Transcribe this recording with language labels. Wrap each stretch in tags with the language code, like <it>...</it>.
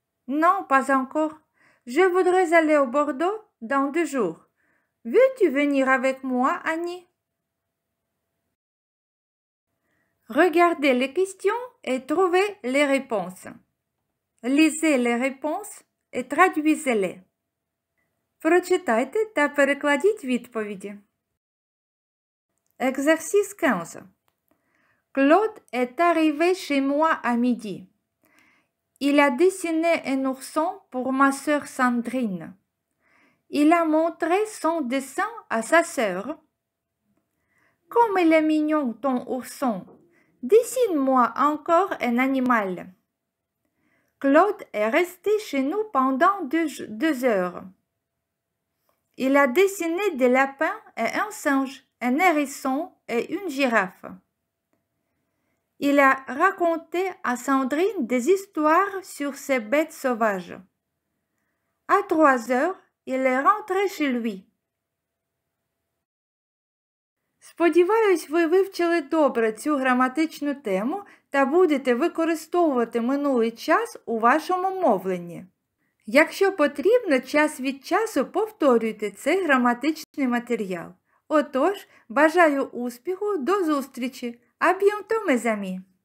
<fr>Non, pas encore. Je voudrais aller au Bordeaux dans 2 jours. Veux-tu venir avec moi, Annie? Regardez les questions et trouvez les réponses. Lisez les réponses et traduisez-les.</fr> <uk>Прочитайте та перекладіть відповіді.</uk> <fr>Exercice 15. Claude est arrivé chez moi à midi. Il a dessiné un ourson pour ma sœur Sandrine. Il a montré son dessin à sa sœur. Comme il est mignon ton ourson, dessine-moi encore un animal. Claude est resté chez nous pendant 2 heures. Il a dessiné des lapins et un singe, un hérisson et une girafe. Il a raconté à Sandrine des histoires sur ces bêtes sauvages. À 3 heures, il est rentré chez lui.</fr> <uk>Сподіваюсь, ви вивчили добре цю граматичну тему та будете використовувати минулий час у вашому мовленні. Якщо потрібно, час від часу повторюйте цей граматичний матеріал. Отож, бажаю успіху, до зустрічі!</uk> <fr>À bientôt, mes amis!</fr>